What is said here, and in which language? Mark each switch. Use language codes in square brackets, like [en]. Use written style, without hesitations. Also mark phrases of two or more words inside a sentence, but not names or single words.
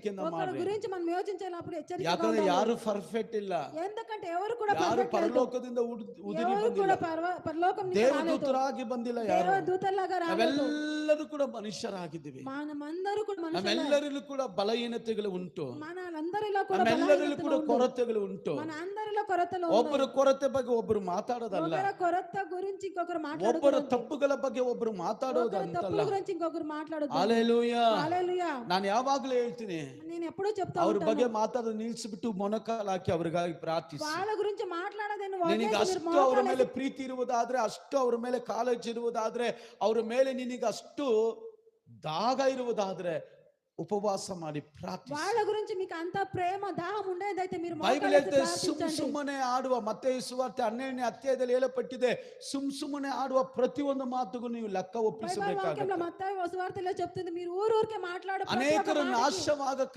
[kn] ಎಚ್ಚರಿಕೆಯಿಂದ [te] ఒకరి [kn] ಮಾಡ್ರಿ. [te] గురించి మనం యోచించేటప్పుడు హెచ్చరికగా [kn] ಯಾಕಂದ್ರೆ [te] ఉండాలి. [kn] ಯಾರು ಪರ್ಫೆಕ್ಟ್ ಇಲ್ಲ, [te] ఎందుకంటే ఎవరు కూడా [kn] ಯಾರು [te] పర్ఫెక్ట్ లేదు. [kn] ಪರಲೋಕದಿಂದ ಉದುರಿ [te] ఎవరు [kn] ಬಂದಿಲ್ಲ, [te] కూడా పరలోకం నుంచి రాలేదు. [kn] ದೇವದೂತರಾಗಿ ಬಂದಿಲ್ಲ ಯಾರು. [te] దేవదూతల్లాగా రాలేదు. [kn] ನಾವೆಲ್ಲರೂ ಕೂಡ ಮನುಷ್ಯರಾಗಿದ್ದೀವಿ. [te] మనమందరూ కూడా మనుషులే. [kn] ನಮ್ಮೆಲ್ಲರಲ್ಲೂ ಕೂಡ ಬಲಹೀನತೆಗಳು ಉಂಟು, [te] మనందరిలో కూడా [kn] ನಮ್ಮೆಲ್ಲರಲ್ಲೂ ಕೂಡ [te] బలహీనతలు [kn] ಕೊರತೆಗಳು ಉಂಟು. [te] మన అందరిలో కొరతలు [kn] ಒಬ್ಬರ కొరತೆ ಬಗ್ಗೆ ಒಬ್ಬರು ಮಾತಾಡೋದಲ್ಲ, [te] ఒకరి కొరత గురించి ఇంకొకరు [kn] ಒಬ್ಬರ [te] మాట్లాడుకోవద్దు. [kn] ತಪ್ಪುಗಳ ಬಗ್ಗೆ ಒಬ್ಬರು [te] ఒకరి [kn] ಮಾತಾಡೋದಂತಲ್ಲ. [te] తప్పుల గురించి ఇంకొకరు మాట్లాడొద్దు. [kn] ಹಲ್ಲೆಲೂಯಾ. [te] హల్లెలూయా. [kn] ನಾನು ಯಾವಾಗ್ಲೂ ಹೇಳ್ತೀನಿ, [te] నేను ఎప్పుడూ చెప్తా [kn] ಅವ್ರ [te] ఉంటాను, [kn] ಬಗ್ಗೆ ಮಾತಾಡೋದು ನಿಲ್ಸಿಬಿಟ್ಟು ಮೊಣಕಾಲು ಹಾಕಿ ಅವ್ರಿಗಾಗಿ ಪ್ರಾರ್ಥಿಸಿ. [te] వాళ్ళ గురించి మాట్లాడదని [kn] ನಿನಗೆ ಅಷ್ಟು ಅವ್ರ ಮೇಲೆ ಪ್ರೀತಿ ಇರುವುದಾದ್ರೆ, ಅಷ್ಟು ಅವ್ರ ಮೇಲೆ ಕಾಳಜಿ ಇರುವುದಾದ್ರೆ, ಅವ್ರ ಮೇಲೆ ನಿನಗೆ ಅಷ್ಟು ದಾಗ ಇರುವುದಾದ್ರೆ ಉಪವಾಸ ಮಾಡಿ ಪ್ರಾರ್ಥಿಸಿ. [te] వాళ్ళ గురించి మీకు అంత ప్రేమ దాహం ఉండేదైతే మీరు [kn] ಬೈಬಲ್ ಹೇಳ್ತೆ [te] ప్రార్థించండి. [kn] ಸುಮ್ಮನೆ ಆಡುವ, ಮತ್ತೇಯು ಸುವಾರ್ತೆ 12ನೇ ಅಧ್ಯಾಯದಲ್ಲಿ ಹೇಳಲ್ಪಟ್ಟಿದೆ, ಸುಮ್ಮನೆ ಆಡುವ ಪ್ರತಿಯೊಂದು ಮಾತುಗೂ ನೀವು ಲೆಕ್ಕ [te] బైబిల్ [kn] ಒಪ್ಪಿಸಬೇಕಾಗುತ್ತೆ. [te] వాక్యంలో మత్తయి సువార్తలో చెప్తుంది, మీరు ఊరూరికే మాట్లాడే ప్రతి ఒక్క [kn] ಅನೇಕರು [te] మాటకి [kn] ನಾಶವಾಗ